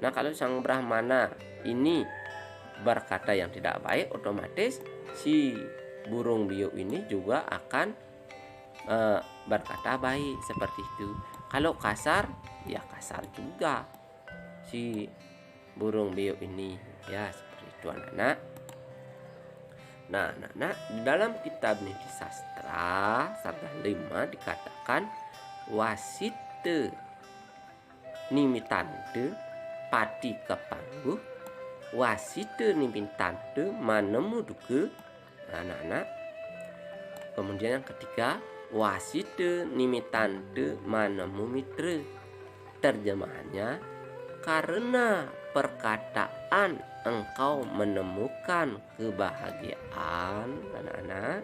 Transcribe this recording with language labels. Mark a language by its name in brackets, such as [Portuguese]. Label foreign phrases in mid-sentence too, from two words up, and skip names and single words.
[Indonesian] Nah, kalau sang Brahmana ini berkata yang tidak baik, otomatis si burung beo ini juga akan berkata baik seperti itu. Kalau kasar, ya kasar juga si burung beo ini ya, seperti itu anak-anak. Nah, anak-anak, di dalam kitab Niti Sastra Sardah 5 dikatakan [Kawi] wasite nimitante pati kepangguh, wasite nimitante manemu duke. [Indonesian] Anak-anak, kemudian yang ketiga, [Kawi] wasite nimitante manemu mitra. [Indonesian] Terjemahannya, karena perkataan engkau menemukan kebahagiaan, anak-anak.